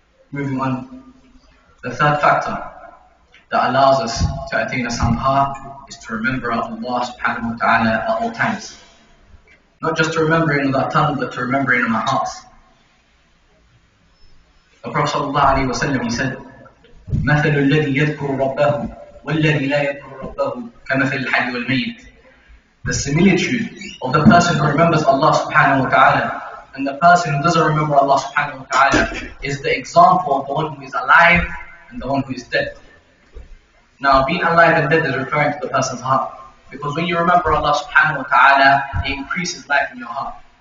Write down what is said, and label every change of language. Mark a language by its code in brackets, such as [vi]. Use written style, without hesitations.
[en] Moving on, the third factor that allows us to attain a sound heart is to remember Allah subhanahu wa ta'ala at all times. Not just to remember in our tongue, but to remember in our hearts. [ar] The Prophet sallallahu alaihi wasallam, [en] he said, [ar] مَثَلُ الَّذِي يَذْكُرُ رَبَّهُ وَالَّذِي لَا يَذْكُرُ رَبَّهُ كَمَثَلِ الْحَيِّ وَالْمَيِّتِ. [en] The similitude of the person who remembers Allah subhanahu wa ta'ala and the person who doesn't remember Allah subhanahu wa ta'ala is the example of the one who is alive and the one who is dead. Now, being alive and dead is referring to the person's heart. Because when you remember Allah subhanahu wa ta'ala, it increases life in your heart.